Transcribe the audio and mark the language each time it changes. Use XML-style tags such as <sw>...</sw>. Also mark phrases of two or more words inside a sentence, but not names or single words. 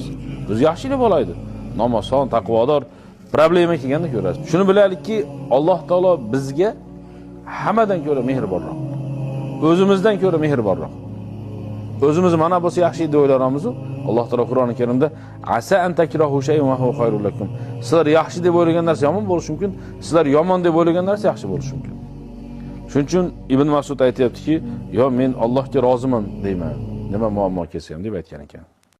<uz>Biz yaxshilab olaydi. Namoson, taqvodor, problema kelganda ko'rasiz. Shuni bilaylikki, Alloh taolo bizga hammadan ko'ra mehribonroq. O'zimizdan ko'ra mehribonroq. O'zimiz mana bo'lsa yaxshi deb o'ylaramiz-ku. Alloh taolo Qur'oni Karimda</uz> <ar>عسى أن تكرهوا شيئا وهو خير لكم.</ar> <uz>Sizlar yaxshi deb o'ylagan narsa yomon bo'lishi mumkin, sizlar yomon deb o'ylagan narsa yaxshi bo'lishi mumkin. Shuning uchun Ibn Mas'ud aytayaptiki, "Yo men Allohga roziman deyman. Nima muammo kelsa ham" deb aytgan ekan.</uz>